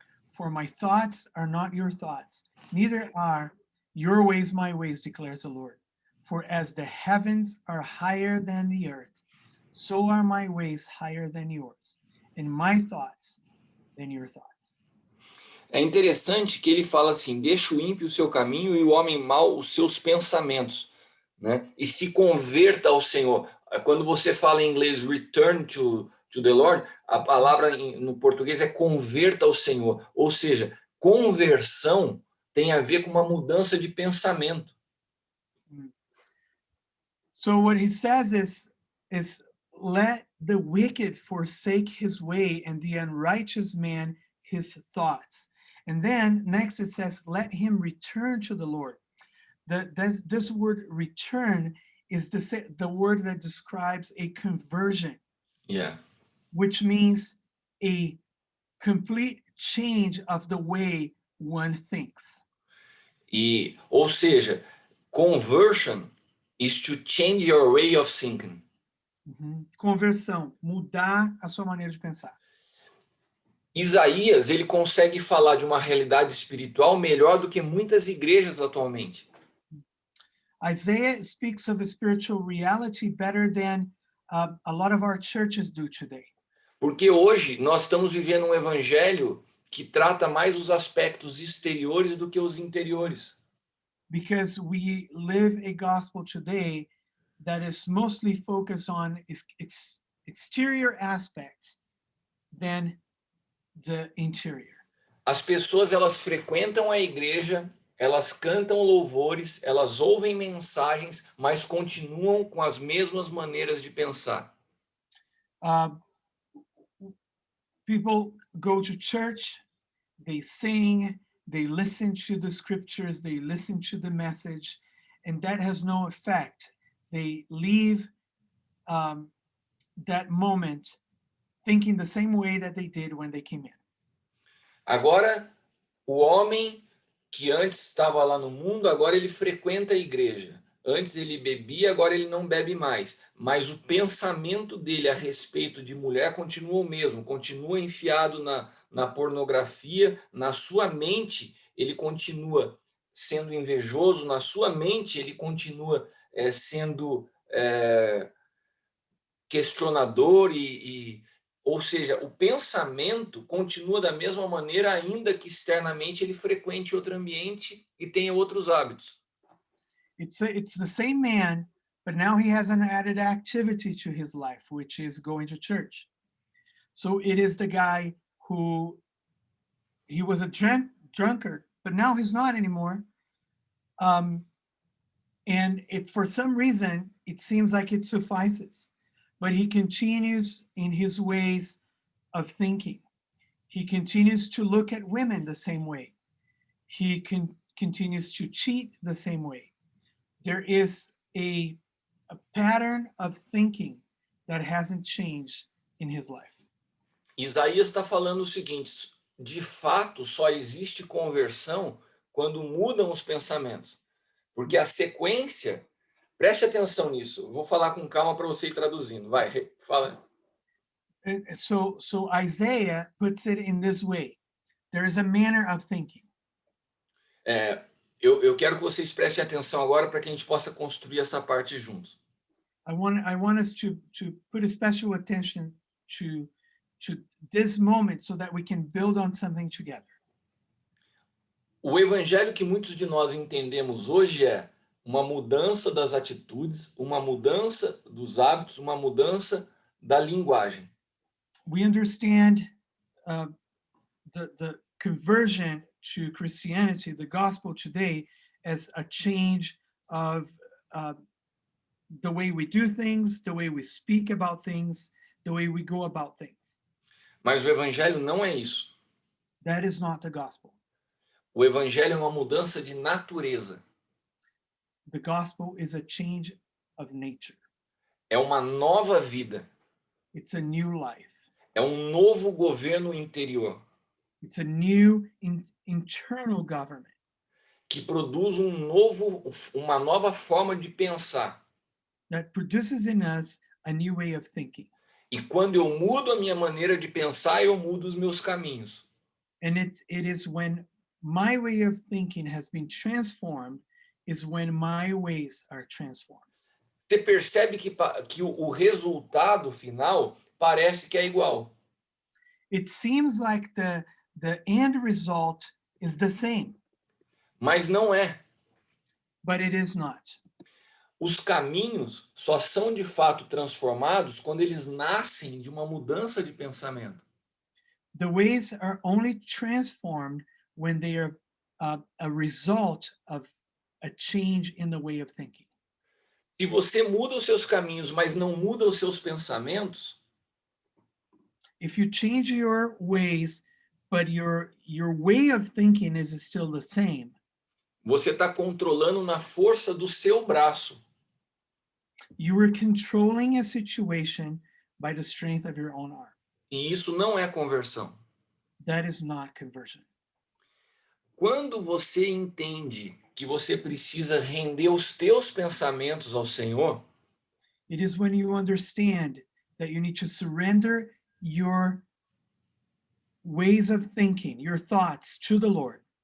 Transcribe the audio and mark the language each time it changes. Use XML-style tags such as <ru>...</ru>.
<en>For my thoughts are not your thoughts, neither are your ways my ways, declares the Lord. For as the heavens are higher than the earth, so are my ways higher than yours, and my thoughts than your thoughts.</en> <pt>É interessante que ele fala assim: deixa o ímpio o seu caminho e o homem mau os seus pensamentos, né? E se converta ao Senhor. Quando você fala em inglês</pt> <en>return to the Lord,</en> <pt>a palavra no português é converta ao Senhor. Ou seja, conversão tem a ver com uma mudança de pensamento.</pt> <en>So what he says is let the wicked forsake his way, and the unrighteous man his thoughts. And then next it says, let him return to the Lord. This word return is the word that describes a conversion. Yeah. Which means a complete change of the way one thinks.</en> <pt>Ou seja,</pt> <en>conversion is to change your way of thinking.</en> <pt>Conversão, mudar a sua maneira de pensar. Isaías, ele consegue falar de uma realidade espiritual melhor do que muitas igrejas atualmente.</pt> <en>Isaiah speaks of a spiritual reality better than a lot of our churches do today.</en> <pt>Porque hoje nós estamos vivendo um evangelho que trata mais os aspectos exteriores do que os interiores.</pt> <en>Because we live a gospel today that is mostly focused on exterior aspects than the interior.</en> <pt>As pessoas, elas frequentam a igreja, elas cantam louvores, elas ouvem mensagens, mas continuam com as mesmas maneiras de pensar.</pt> <en>Uh, people go to church, they sing, they listen to the scriptures, they listen to the message, and that has no effect. They leave that moment thinking the same way that they did when they came in.</en> <pt>Agora, o homem que antes estava lá no mundo, agora ele frequenta a igreja. Antes ele bebia, agora ele não bebe mais. Mas o pensamento dele a respeito de mulher continua o mesmo, continua enfiado na pornografia, na sua mente ele continua sendo invejoso, na sua mente ele continua sendo questionador ou seja, o pensamento continua da mesma maneira, ainda que externamente ele frequente outro ambiente e tenha outros hábitos.</pt> <en>It's the same man, but now he has an added activity to his life, which is going to church. So it is the guy who he was a drunkard, but now he's not anymore. And for some reason, it seems like it suffices. But he continues in his ways of thinking. He continues to look at women the same way. He continues to cheat the same way. There is a pattern of thinking that hasn't changed in his life.</en> <pt>Isaías está falando o seguinte: de fato, só existe conversão quando mudam os pensamentos. Porque a sequência, preste atenção nisso. Vou falar com calma para você ir traduzindo. Vai, fala.</pt> <en>So Isaiah puts it in this way. There is a manner of thinking.</en> <pt>Eu quero que vocês prestem atenção agora para que a gente possa construir essa parte juntos.</pt> <en>I want us to put a special attention to this moment so that we can build on something together.</en> <pt>O evangelho que muitos de nós entendemos hoje é uma mudança das atitudes, uma mudança dos hábitos, uma mudança da linguagem.</pt> <en>We understand the conversion to Christianity, the gospel today, as a change of the way we do things, the way we speak about things, the way we go about things.</en> <pt>Mas o evangelho não é isso.</pt> <en>That is not the gospel.</en> <pt>O evangelho é uma mudança de natureza.</pt> <en>The gospel is a change of nature.</en> <pt>É uma nova vida.</pt> <en>It's a new life.</en> <pt>É um novo governo interior.</pt> <en>It's a new internal government.</en> <pt>Que produz uma nova forma de pensar.</pt> <en>That produces in us a new way of thinking.</en> <pt>E quando eu mudo a minha maneira de pensar, eu mudo os meus caminhos.</pt> <en>And it is when my way of thinking has been transformed is when my ways are transformed.</en> <pt>Você percebe que o resultado final parece que é igual.</pt> <en>It seems like the end result is the same.</en> <pt>Mas não é.</pt> <en>But it is not.</en> <pt>Os caminhos só são de fato transformados quando eles nascem de uma mudança de pensamento.</pt> <en>The ways are only transformed when they are a result of a change in the way of thinking.</en> <pt>Se você muda os seus caminhos, mas não muda os seus pensamentos,</pt> <en>if you change your ways, but your way of thinking is still the same,</en> <pt>você está controlando na força do seu braço.</pt> <en>You are controlling a situation by the strength of your own arm.</en> <pt>E isso não é conversão.</pt> <en>That is not conversion.</en> <pt>Quando você entende que você precisa render os teus pensamentos ao Senhor,</pt> <en>it is when you understand that you need to surrender your ways of thinking, your thoughts to the Lord.</en>